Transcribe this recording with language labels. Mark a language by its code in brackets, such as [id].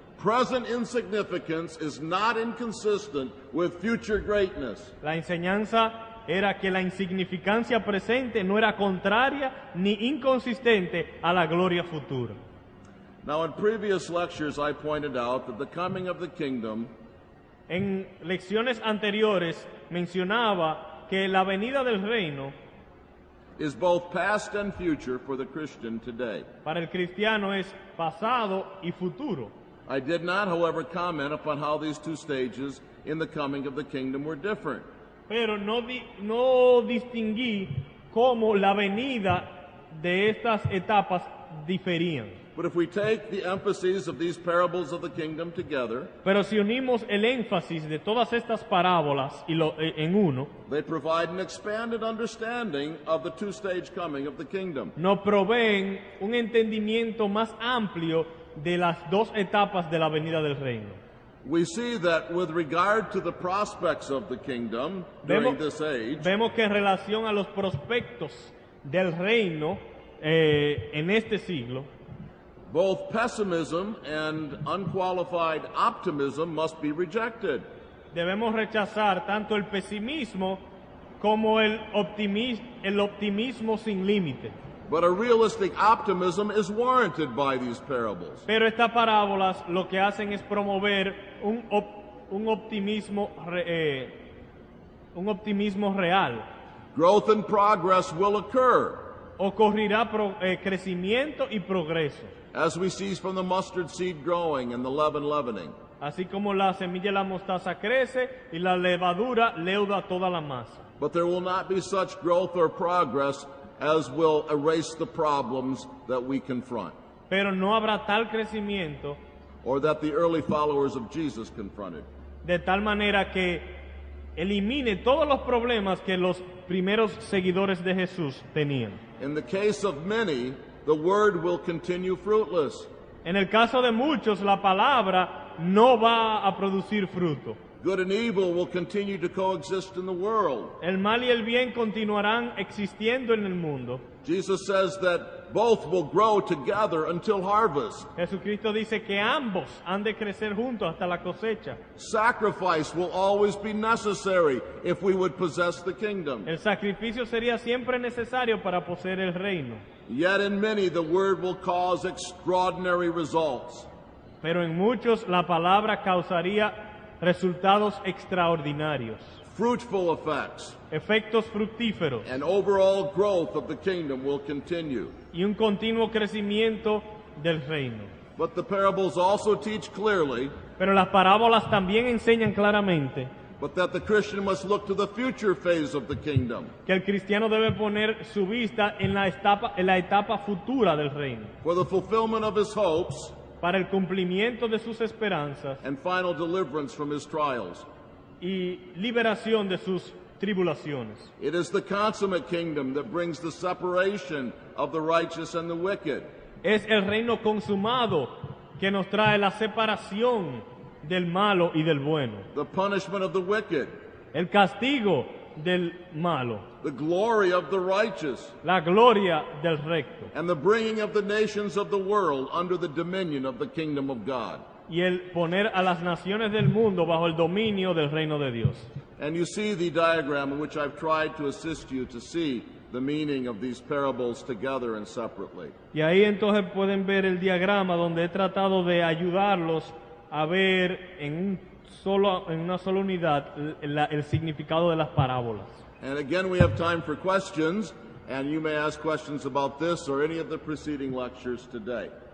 [en] Present insignificance is not inconsistent with future greatness. [es] La enseñanza era que la insignificancia presente no era contraria ni inconsistente a la gloria futura. [en] Now, in previous lectures, I pointed out that the coming of the kingdom [es] En lecciones anteriores mencionaba que la venida del reino [en] is both past and future for the Christian today. [es] para el cristiano es pasado y futuro. [en] I did not, however, comment upon how these two stages in the coming of the kingdom were different. [es] Pero no distinguí cómo la venida de estas etapas diferían. [en] But if we take the emphases of these parables of the kingdom together, [es] Pero si unimos el énfasis de todas estas parábolas en uno, [en] they provide an expanded understanding of the two-stage coming of the kingdom. [es] nos proveen un entendimiento más amplio de las dos etapas de la venida del reino. [en] We see that with regard to the prospects of the kingdom during this age, [es] Vemos que en relación a los prospectos del reino en este siglo, [en] both pessimism and unqualified optimism must be rejected. [es] debemos rechazar tanto el pesimismo como el optimismo sin límite. [en] But a realistic optimism is warranted by these parables. [es] Pero estas parábolas lo que hacen es promover un optimismo real. [en] Growth and progress will occur, [es] Ocurrirá crecimiento y progreso, [en] as we see from the mustard seed growing and the leaven leavening. [es] así como la semilla de la mostaza crece y la levadura leuda toda la masa. [en] But there will not be such growth or progress as will erase the problems that we confront, [es] Pero no habrá tal crecimiento [en] or that the early followers of Jesus confronted. [es] de tal manera que elimine todos los problemas que los primeros seguidores de Jesús tenían. [en] In the case of many, the word will continue fruitless. [es] En el caso de muchos, la palabra no va a producir fruto. [en] Good and evil will continue to coexist in the world. [es] El mal y el bien continuarán existiendo en el mundo. [en] Jesus says that both will grow together until harvest. [es] Jesucristo dice que ambos han de crecer juntos hasta la cosecha. [en] Sacrifice will always be necessary if we would possess the kingdom. [es] El sacrificio sería siempre necesario para poseer el reino. [en] Yet in many the word will cause extraordinary results. [es] Pero en muchos la palabra causaría resultados extraordinarios, [en] Fruitful effects [es] efectos fructíferos [en] and overall growth of the kingdom will continue. [es] y un continuo crecimiento del reino. [en] But the parables also teach clearly [es] Pero las parábolas también enseñan claramente [en] but that the Christian must look to the future phase of the kingdom [es] que el cristiano debe poner su vista en la etapa futura del reino, [en] for the fulfillment of his hopes [es] para el cumplimiento de sus esperanzas [en] and final deliverance from his trials. [es] y liberación de sus tribulaciones. [en] It is the consummate kingdom that brings the separation of the righteous and the wicked. [es] Es el reino consumado que nos trae la separación del malo y del bueno, [en] The punishment of the wicked, [es] el castigo del malo, [en] the glory of the righteous, [es] la gloria del recto [en] and the bringing of the nations of the world under the dominion of the kingdom of God. [es] y el poner a las naciones del mundo bajo el dominio del reino de Dios. [en] And you see the diagram in which I've tried to assist you to see the meaning of these parables together and separately. [es] Y ahí entonces pueden ver el diagrama donde he tratado de ayudarlos a ver en una sola unidad el significado de las parábolas. [en] And again, we have time for questions, and you may ask questions about this or any of the preceding lectures today.